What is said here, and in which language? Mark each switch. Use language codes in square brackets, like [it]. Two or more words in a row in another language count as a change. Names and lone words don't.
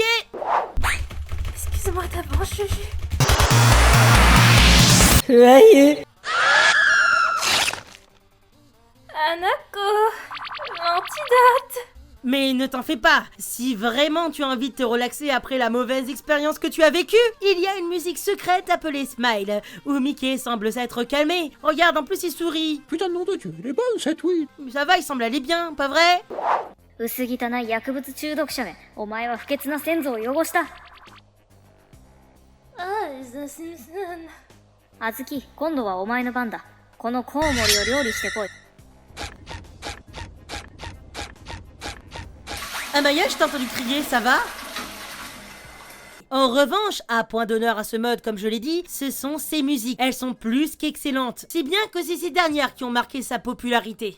[fr] Excuse-moi d'abord, Juju. Anako, l'antidote. Mais ne t'en fais pas, si vraiment tu as envie de te relaxer après la mauvaise expérience que tu as vécue, il y a une musique secrète appelée Smile, où Mickey semble s'être calmé. Regarde, en plus il sourit. Putain de nom de Dieu, elle est bonne cette weed. Mais ça va, il semble aller bien, pas vrai? [ja] 薄汚い薬物中毒者め、お前は不潔な先祖を汚した。あずき、今度はお前の番だ。このコウモリを料理してこい。 [fr] Amaya, je t'ai entendu crier, ça va? En revanche, à point d'honneur à ce mode, comme je l'ai dit, ce sont ses musiques. Elles sont plus qu'excellentes. Si bien que c'est ces dernières qui ont marqué sa popularité.